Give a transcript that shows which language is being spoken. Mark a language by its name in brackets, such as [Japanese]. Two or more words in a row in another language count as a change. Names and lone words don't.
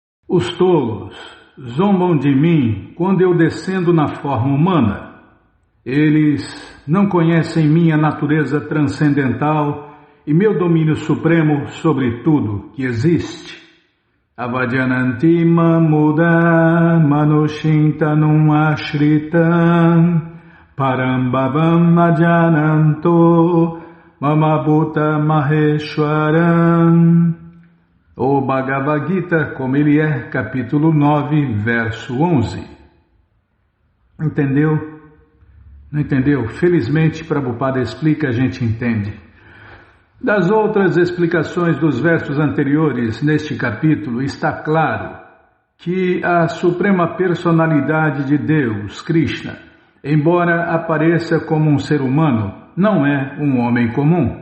[Portuguese] Os tolos zombam de mim quando eu descendo na forma humana. Eles não conhecem minha natureza transcendental e meu domínio supremo sobre tudo que existe. [Sanskrit] अवजानन्ति मां मूढा मानुषीं तनुमाश्रितम् परं भावमजानन्तो मम भूतमहेश्वरम्. [Portuguese] O Bhagavad Gita, como ele é, capítulo 9, verso 11. Entendeu? Não entendeu? Felizmente, Prabhupada explica, a gente entende. Das outras explicações dos versos anteriores neste capítulo, está claro que a Suprema Personalidade de Deus, Krishna, embora apareça como um ser humano, não é um homem comum.